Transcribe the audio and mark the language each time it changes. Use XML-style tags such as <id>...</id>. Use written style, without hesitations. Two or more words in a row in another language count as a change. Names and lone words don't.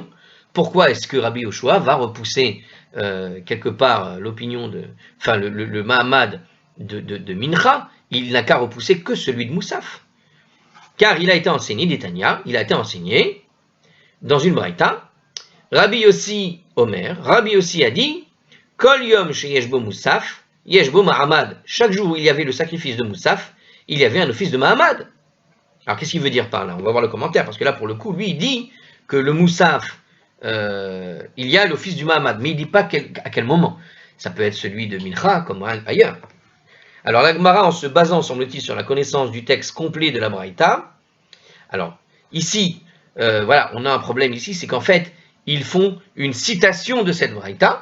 <fr>Pourquoi est-ce que Rabbi Yoshua va repousser quelque part l'opinion le Mahamad de Mincha? Il n'a qu'à repousser que celui de Moussaf. Car il a été enseigné, d'Etania, il a été enseigné dans une braïta, Rabbi Yossi Omer, Rabbi Yossi a dit,</fr> <he>כל יום שיש בו מוסף, יש בו מעמד.</he> <fr>Chaque jour où il y avait le sacrifice de Moussaf, il y avait un office de Mahamad. Alors qu'est-ce qu'il veut dire par là? On va voir le commentaire, parce que là pour le coup, lui il dit que le Moussaf, il y a l'office du Mahamad, mais il ne dit pas à quel moment. Ça peut être celui de Mincha, comme ailleurs. Alors la Gemara, en se basant, semble-t-il, sur la connaissance du texte complet de la braïta, alors ici, voilà, on a un problème ici, c'est qu'en fait, ils font une citation de cette braïta.</fr>